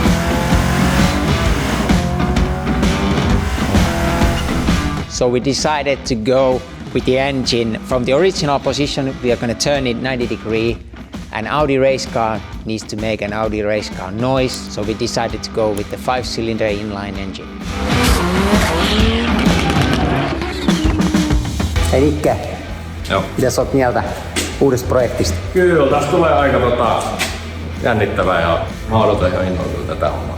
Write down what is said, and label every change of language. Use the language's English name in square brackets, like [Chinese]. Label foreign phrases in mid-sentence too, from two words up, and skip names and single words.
[English] So we decided to go with the engine from the original position. We are going to turn it 90 degrees. An Audi race car needs to make an Audi race car noise, so we decided to go with the 5-cylinder inline engine. [Finnish] Hei Nikke, Joo. mitä sä oot mieltä uudesta projektista? Kyllä, tästä tulee aika jännittävää ja mä odotan ihan innolla tätä hommaa.